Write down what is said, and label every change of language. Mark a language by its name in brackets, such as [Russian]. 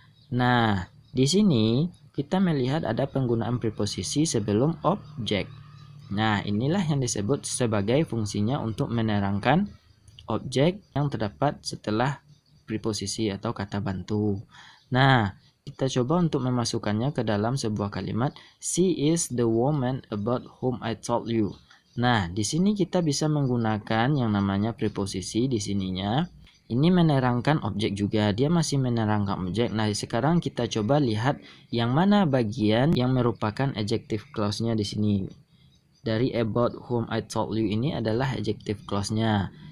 [Indonesian] Nah, di sini kita melihat ada penggunaan preposisi sebelum objek. Nah, inilah yang disebut sebagai fungsinya untuk menerangkan objek yang terdapat setelah preposisi atau kata bantu. Nah, kita coba untuk memasukkannya ke dalam sebuah kalimat. [English] She is the woman about whom I told you. [Indonesian] Nah, di sini kita bisa menggunakan yang namanya preposisi di sininya. Ini menerangkan objek juga. Dia masih menerangkan objek. Nah, sekarang kita coba lihat yang mana bagian yang merupakan adjective clause-nya di sini. Dari [English] about whom I told you [Indonesian] ini adalah adjective clause-nya.